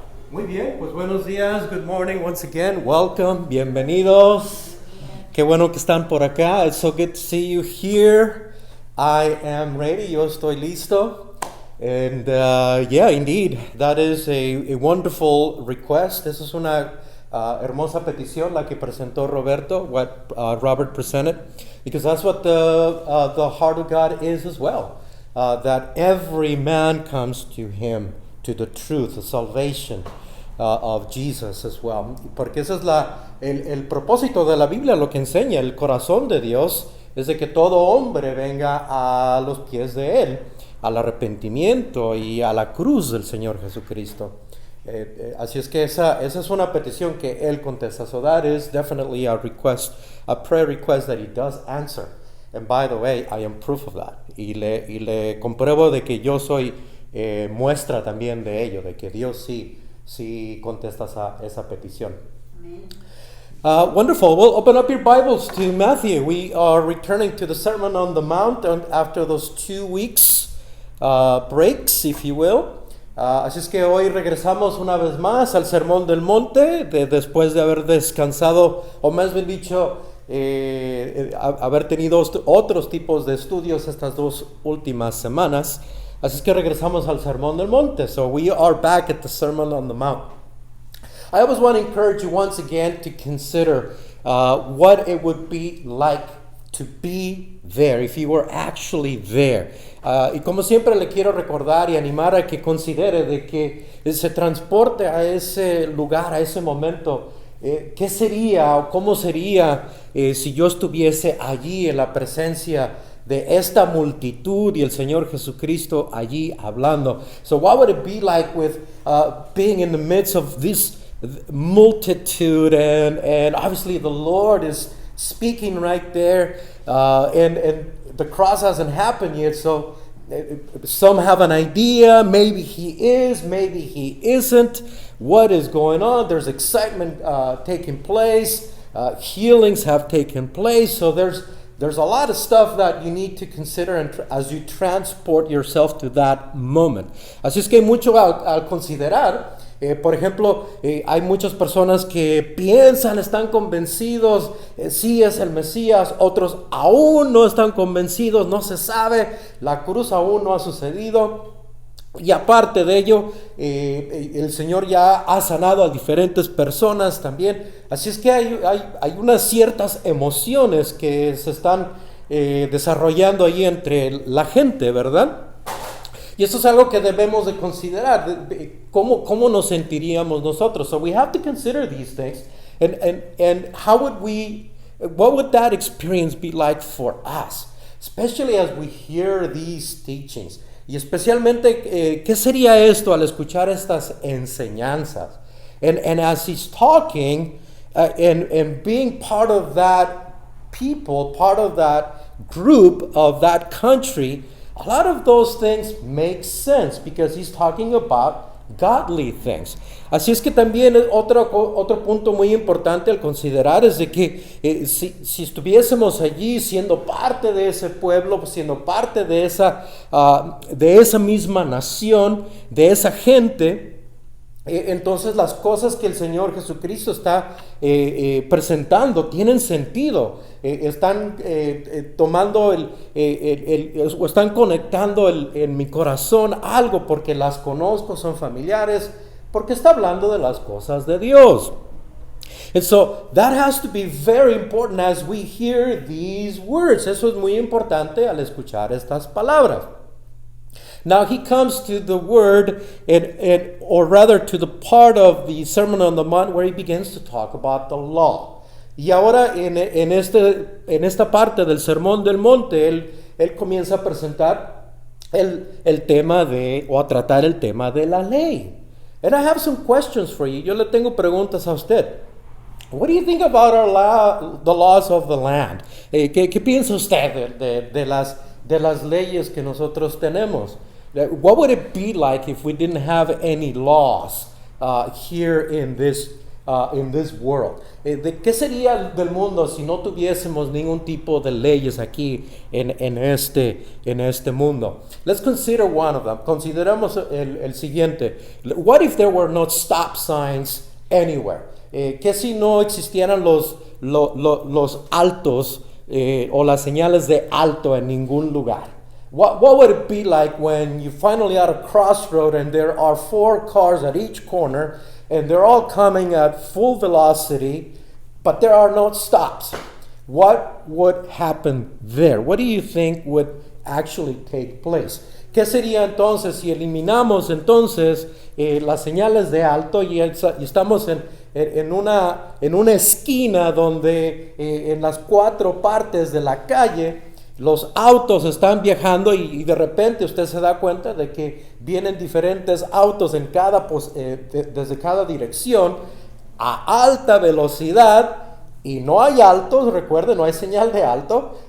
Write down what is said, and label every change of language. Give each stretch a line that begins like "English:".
Spanish: Muy bien, pues buenos días,
English: good morning once again, welcome,
Spanish: bienvenidos. Qué bueno que están por acá.
English: It's so good to see you here. I am ready,
Spanish: yo estoy listo.
English: And yeah, indeed, that is a wonderful request.
Spanish: Esa es una hermosa petición la que presentó Roberto,
English: what Robert presented, because that's what the heart of God is as well. That every man comes to him, to the truth, the salvation of Jesus as well.
Spanish: Porque ese es el propósito de la Biblia, lo que enseña el corazón de Dios, es de que todo hombre venga a los pies de Él, al arrepentimiento y a la cruz del Señor Jesucristo. Así es que esa es una petición que Él contesta.
English: So that is definitely a request, a prayer request that He does answer. And by the way, I am proof of that.
Spanish: Y le compruebo de que yo soy muestra también de ello, de que Dios sí contesta esa petición.
English: Wonderful. Well, open up your Bibles to Matthew. We are returning to the Sermon on the Mount after those 2 weeks breaks, if you will.
Spanish: Así es que hoy regresamos una vez más al Sermón del Monte, después de haber descansado, o más bien dicho, haber tenido otros tipos de estudios estas 2 últimas semanas. Así es que regresamos al Sermón del Monte.
English: So we are back at the Sermon on the Mount. I always want to encourage you once again to consider what it would be like to be there, if you were actually there.
Spanish: Y como siempre le quiero recordar y animar a que considere de que se transporte a ese lugar, a ese momento. ¿Qué sería o cómo sería si yo estuviese allí en la presencia de esta multitud y el Señor Jesucristo allí hablando?
English: So what would it be like with being in the midst of this multitude and obviously the Lord is speaking right there and the cross hasn't happened yet, so some have an idea, maybe he is, maybe he isn't. What is going on? There's excitement taking place, healings have taken place, so there's a lot of stuff that you need to consider as you transport yourself to that moment.
Spanish: Así es que hay mucho al considerar. Por ejemplo, hay muchas personas que piensan, están convencidos, sí es el Mesías, otros aún no están convencidos, no se sabe, la cruz aún no ha sucedido. Y aparte de ello, el Señor ya ha sanado a diferentes personas también. Así es que hay unas ciertas emociones que se están desarrollando ahí entre la gente, ¿verdad? Y eso es algo que debemos de considerar, cómo nos sentiríamos nosotros.
English: So we have to consider these things and what would that experience be like for us, especially as we hear these teachings.
Spanish: Y especialmente, ¿qué sería esto al escuchar estas enseñanzas?
English: And as he's talking and being part of that people, part of that group, of that country, a lot of those things make sense because he's talking about godly things.
Spanish: Así es que también otro punto muy importante al considerar es de que si estuviésemos allí siendo parte de ese pueblo, siendo parte de esa misma nación, de esa gente, entonces las cosas que el Señor Jesucristo está presentando tienen sentido, están tomando o están conectando en mi corazón algo porque las conozco, son familiares, porque está hablando de las cosas de Dios.
English: And so that has to be very important as we hear these words.
Spanish: Eso es muy importante al escuchar estas palabras.
English: Now he comes to the word, or rather to the part of the Sermon on the Mount where he begins to talk about the law.
Spanish: Y ahora en esta parte del Sermón del Monte, él comienza a presentar el tema o a tratar el tema de la ley.
English: And I have some questions for you.
Spanish: Yo le tengo preguntas a usted.
English: What do you think about the laws of the land?
Spanish: ¿Qué piensa usted de las leyes que nosotros tenemos?
English: What would it be like if we didn't have any laws here in this in this world.
Spanish: ¿De qué sería del mundo si no tuviésemos ningún tipo de leyes aquí en este mundo?
English: Let's consider one of them.
Spanish: Consideramos el siguiente.
English: What if there were no stop signs anywhere?
Spanish: ¿Qué si no existieran los altos o las señales de alto en ningún lugar?
English: What would it be like when you finally at a crossroad and there are 4 cars at each corner and they're all coming at full velocity, but there are no stops? What would happen there? What do you think would actually take place?
Spanish: ¿Qué sería entonces si eliminamos entonces las señales de alto y estamos en una esquina donde en las 4 partes de la calle los autos están viajando y de repente usted se da cuenta de que vienen diferentes autos desde cada dirección a alta velocidad y no hay altos, recuerde, no hay señal de alto?